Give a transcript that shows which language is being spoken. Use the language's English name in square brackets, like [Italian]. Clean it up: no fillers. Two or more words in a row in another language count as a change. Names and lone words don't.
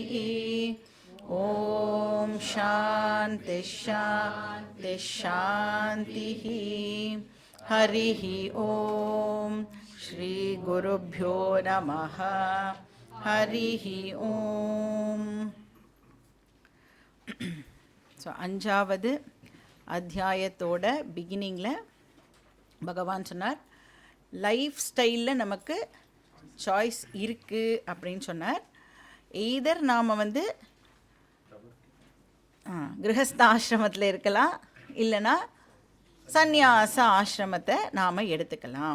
[Sanskrit] ॐ शान्ति शान्ति शान्तिः। हरिः ॐ श्री गुरुभ्यो नमः। हरिः ॐ। [Tamil] ஸோ அஞ்சாவது அத்தியாயத்தோட பிகினிங்கில் பகவான் சொன்னார், [English] life style [Tamil] நமக்கு சாய்ஸ் இருக்குது அப்படின்னு சொன்னார். எய்தர் நாம் வந்து கிரகஸ்த ஆசிரமத்தில் இருக்கலாம், இல்லைனா சந்நியாச ஆசிரமத்தை நாம் எடுத்துக்கலாம்.